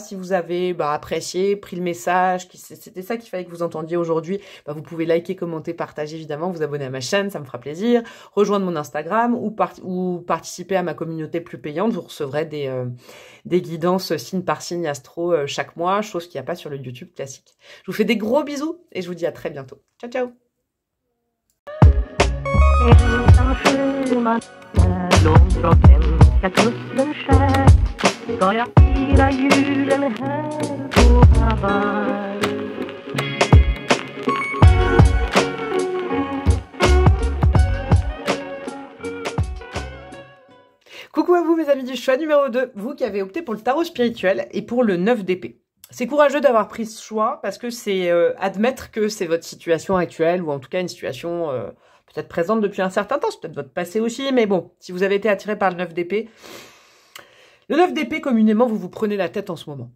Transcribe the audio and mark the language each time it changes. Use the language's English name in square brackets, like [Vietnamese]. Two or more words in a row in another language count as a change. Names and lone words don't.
[French] Si vous avez apprécié, pris le message, c'était ça qu'il fallait que vous entendiez aujourd'hui, vous pouvez liker, commenter, partager évidemment, vous abonner à ma chaîne, ça me fera plaisir. Rejoindre mon Instagram ou participer à ma communauté plus payante, vous recevrez des guidances signe par signe astro chaque mois, chose qu'il n'y a pas sur le YouTube classique. Je vous fais des gros bisous et je vous dis à très bientôt. [Italian] Ciao, ciao! [Swedish] Långt från hemska kusten skär ska jag fira julen här på Hawaii. [French] Coucou à vous mes amis du choix numéro 2, vous qui avez opté pour le tarot spirituel et pour le 9 d'épée. C'est courageux d'avoir pris ce choix parce que c'est admettre que c'est votre situation actuelle ou en tout cas une situation peut-être présente depuis un certain temps, c'est peut-être votre passé aussi, mais bon, si vous avez été attiré par le 9 d'épée, le 9 d'épée, communément, vous vous prenez la tête en ce moment.